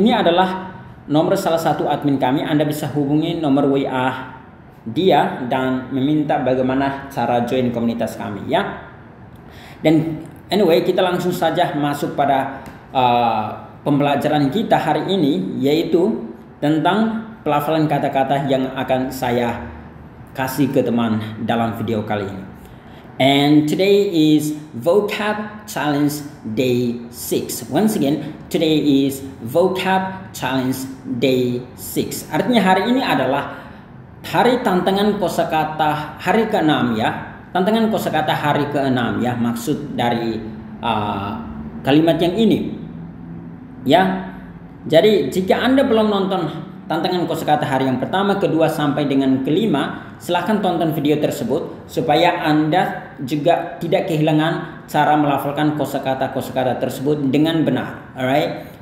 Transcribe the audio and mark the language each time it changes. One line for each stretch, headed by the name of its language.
Indonesian: Ini adalah nomor salah satu admin kami. Anda bisa hubungi nomor WA dia dan meminta bagaimana cara join komunitas kami ya. Dan anyway, kita langsung saja masuk pada pembelajaran kita hari ini, yaitu tentang pelafalan kata-kata yang akan saya kasih ke teman dalam video kali ini.
English: And today is Vocab Challenge Day 6. Once again, today is Vocab Challenge Day 6.
Indonesian: Artinya hari ini adalah hari tantangan kosakata hari ke-6 ya. Tantangan kosakata hari ke-6 ya, maksud dari kalimat yang ini. Ya. Jadi jika Anda belum nonton tantangan kosakata hari yang pertama, kedua sampai dengan kelima, silahkan tonton video tersebut supaya Anda juga tidak kehilangan cara melafalkan kosakata-kosakata tersebut dengan benar, alright?